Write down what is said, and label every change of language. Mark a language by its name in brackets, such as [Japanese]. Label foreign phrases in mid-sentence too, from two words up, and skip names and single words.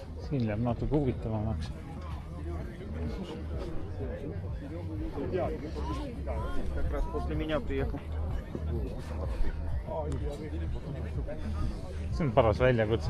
[Estonian] siin läheb natuke huvitavamaks. [Russian] Как раз после меня приехал. [Estonian] See on paras väljakutse.